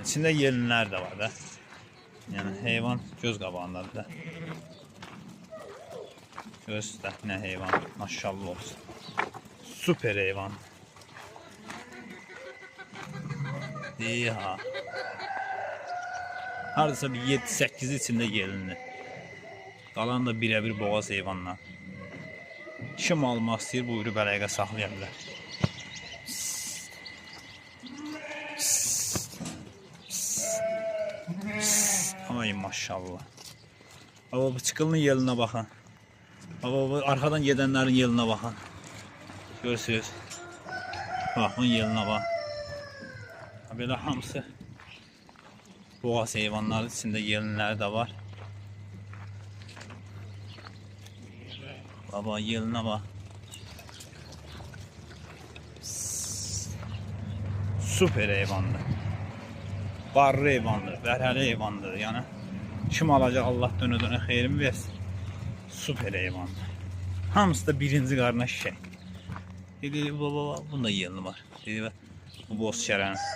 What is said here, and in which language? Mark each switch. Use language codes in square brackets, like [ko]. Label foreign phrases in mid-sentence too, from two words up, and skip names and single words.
[tr] İçinde yelinler de var da. [az] Yani heyvan göz qabağındadır da. [tr] Göster ne heyvan. [az] Maşallah olsun. Süper heyvan. İyi ha. Hardasa bir 7-8 içinde yelinli. Qalan da birebir boğaz heyvanlar. Kim almaq istəyir buyurub əlaqə saxlaya bilər. Ay maşallah. [tr] Baba bu çıkılının yeline bakın. Baba bu arkadan gedenlerin yeline bakın. Görürsünüz. Bakın yeline bak. Böyle [az] hamısı boğaz heyvanları, [tr] içinde yelinler de var. Baba yeline bak. [az] Süper heyvandır. Barlı heyvandır, vərhəli heyvandır. Yani kim alacaq Allah dönə-dönə xeyrim versin. Süper heyvandır. Hamısı da birinci qarna şişək. Dedi baba, bunda yelini var. Dedi bu boz şərən.